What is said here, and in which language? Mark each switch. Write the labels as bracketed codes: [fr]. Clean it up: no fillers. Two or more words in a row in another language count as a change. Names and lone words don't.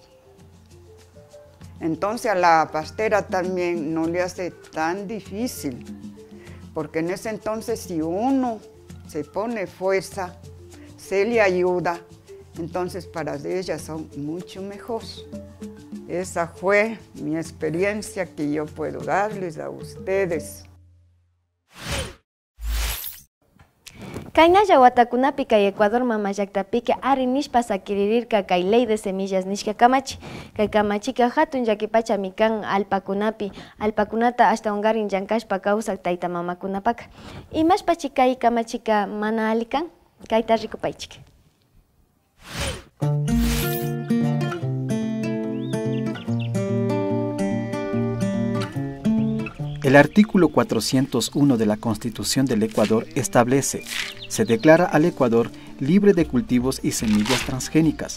[es] Entonces a la pastera también no le hace tan difícil, porque en ese entonces si uno se pone fuerza, se le ayuda, entonces para ellas son mucho mejor. Esa fue mi experiencia que yo puedo darles a ustedes. [qu] Kaynalla watakunapi kay Ecuador mama llaqtapiqa ari nishpa sakirirka kay [es] ley de semillas [qu] nishka kamachi. Kay kamachika hatun llakipachami kan alpakunapi. Alpakunata hasta ungarin llankashpa kawsak tayta mamakunapaka. Imashpachi kay kamachika mana ali kan? Kayta rikupaychik. [es] El artículo 401 de la Constitución del Ecuador establece: se declara al Ecuador libre de cultivos y semillas transgénicas.